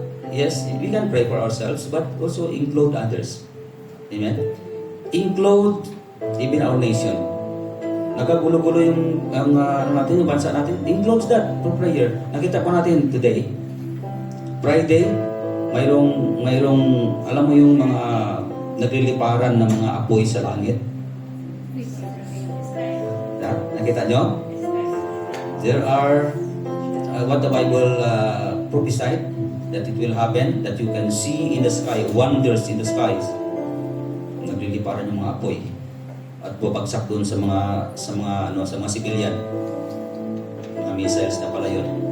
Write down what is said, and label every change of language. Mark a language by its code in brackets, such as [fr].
[en] Yes, we can pray for ourselves, but also include others. Amen? Include even our nation. [tl] Nagkagulo-gulo yung bansa natin. [en] Include that for prayer. [tl] Nakita po natin today, Friday, mayroong alam mo yung mga nagliliparan ng mga apoy sa langit. Nakita nyo? [en] There are what the Bible prophesied that it will happen, that you can see in the sky, wonders in the skies. [tl] Nagliliparan yung mga apoy at bubagsak doon sa mga civilian. Mga missiles na pala yun.